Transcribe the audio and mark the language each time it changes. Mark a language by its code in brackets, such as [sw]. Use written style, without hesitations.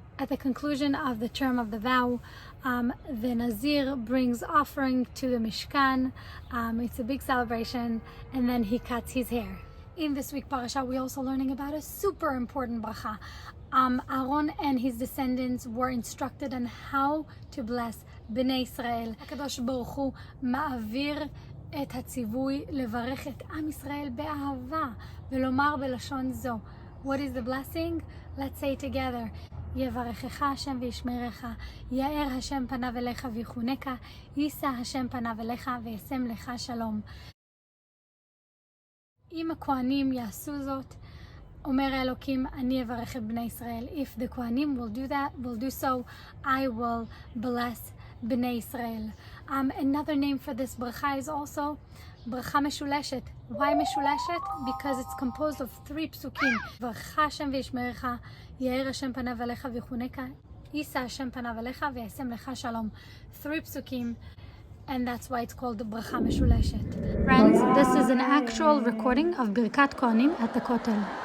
[en] At the conclusion of the term of the vow, the Nazir brings offering to the Mishkan. It's a big celebration, and then he cuts his hair. In this week parasha, we're also learning about a super important bracha. Aaron and his descendants were instructed on how to bless Bnei Israel. [he] הקדוש ברוך הוא מעביר את הציווי לברך את עם ישראל באהבה ולומר בלשון זו. [en] What is the blessing? Let's say it together. [he] יברכך השם וישמרך, יאר השם פניו אליך ויחונקה, יישא השם פניו אליך וישם לך שלום. אם הכהנים יעשו זאת, אומר האלוקים, אני אברך את בני ישראל. [en] If the כהנים will do so, I will bless בני ישראל. Another name for this bracha is also ברכה משולשת. Why משולשת? Because it's composed of 3 פסוקים. [he] יברכך השם וישמרך, יאר השם פניו אליך ויחונקה, יישא השם פניו אליך וישם לך שלום. 3 פסוקים. [en] And that's why it's called ברכה משולשת. Friends, this is an actual recording of ברכת כהנים at the Kotel.